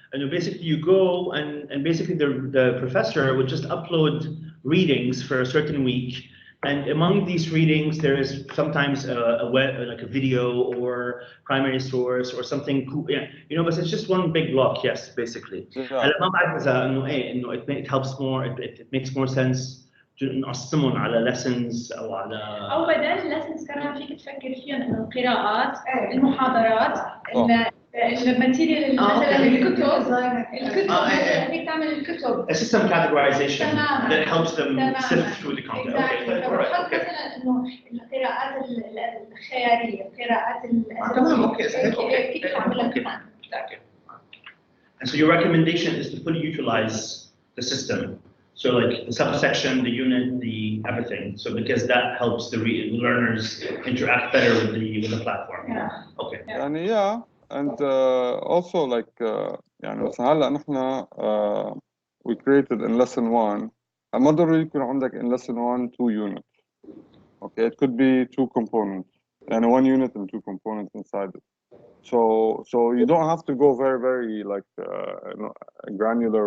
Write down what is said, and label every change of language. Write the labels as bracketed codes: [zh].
[en] And basically you go and basically the professor would just upload readings for a certain week. And among these readings, there is sometimes like a video or primary source or something cool, but it's just one big block, yes, basically. [ar] هلا ما بعرف إذا إنه [en] it helps more, it makes more sense [ar] نقسمهم على lessons أو على أو بدل lessons كمان فيك تفكر فيهم إنه القراءات، المحاضرات، الماتيريال مثلا الكتب مثلا فيك تعمل الكتب. [en] A system categorization that helps them sift through the content. [ar] فبحط مثلا إنه القراءات الخيالية، القراءات كيف تعملها كمان. [en] And so your recommendation is to fully utilize the system. So like the subsection, the unit, the everything. So because that helps the learners interact better with the platform. Yeah. Okay. [ar] يعني [en] and also like [ar] يعني مثلا هلا نحن [en] we created in lesson 1. [ar] ما ضروري يكون عندك [en] in lesson 1 2 units. Okay, it could be 2 components and 1 unit and 2 components inside it. So you don't have to go very, very like granular.